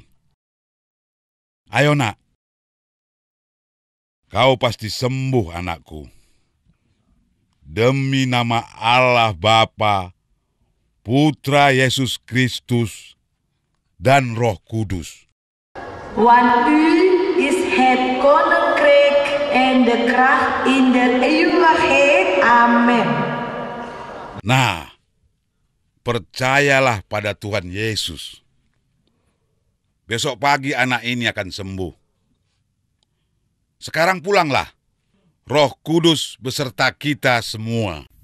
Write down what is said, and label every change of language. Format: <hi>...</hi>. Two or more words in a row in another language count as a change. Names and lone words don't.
<id>Ayo nak, kau pasti sembuh anakku. Demi nama Allah Bapa, Putra Yesus Kristus, dan Roh Kudus.</id> <nl>Want u is het koninkrijk en de kracht in de eeuwigheid. Amen.</nl> <id>Nah, percayalah pada Tuhan Yesus. Besok pagi anak ini akan sembuh. Sekarang pulanglah. Roh Kudus beserta kita semua.</id>